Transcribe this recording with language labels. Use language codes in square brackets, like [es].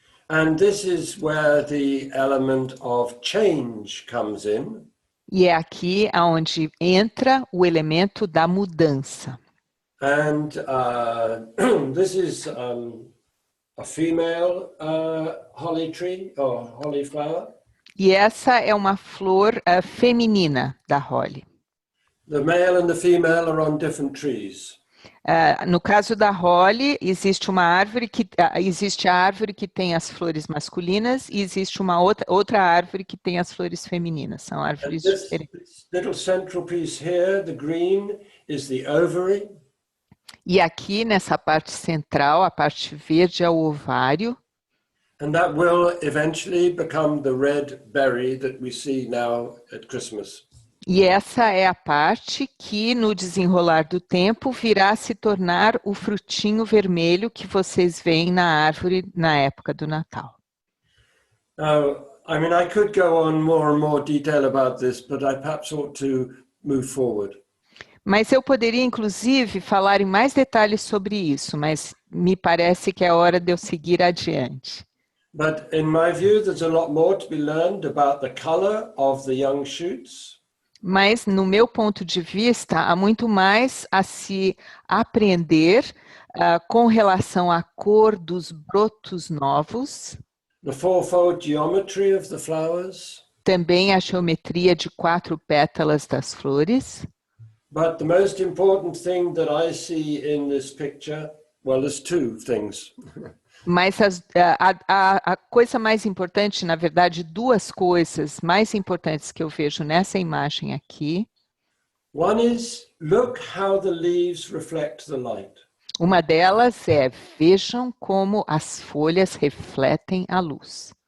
[en] and this is where the element of change comes in. [pt] E é aqui onde entra o elemento da mudança. [en] And this is a female holly tree or holly flower. [pt] E essa é uma flor feminina da Holly. [en] The male and the female are on different trees. [pt] No caso da Holly, existe existe a árvore que tem as flores masculinas e existe uma outra árvore que tem as flores femininas. São [en] And [pt] árvores [en] this [pt] diferentes. [en] little central piece here, the green, is the ovary. [pt] E aqui nessa parte central, a parte verde é o ovário. [en] And that will eventually become the red berry that we see now at Christmas. [pt] E essa é a parte que, no desenrolar do tempo, virá a se tornar o frutinho vermelho que vocês veem na árvore na época do Natal. [en] Now, I mean, I could go on more and more detail about this, but I perhaps ought to move forward. [pt] Mas eu poderia, inclusive, falar em mais detalhes sobre isso, mas me parece que é hora de eu seguir adiante. [en] But in my view, there's a lot more to be learned about the color of the young shoots. [pt] Mas, no meu ponto de vista, há muito mais a se aprender com relação à cor dos brotos novos, [en] The fourfold geometry of the flowers. [pt] também a geometria de 4 pétalas das flores. [en] But the most important thing that I see in this picture, well, there's two things. [pt] Mas a coisa mais importante, na verdade, duas coisas mais importantes que eu vejo nessa imagem aqui. [en] One is, look how the leaves reflect the light. [pt] Uma delas é, vejam como as folhas refletem a luz.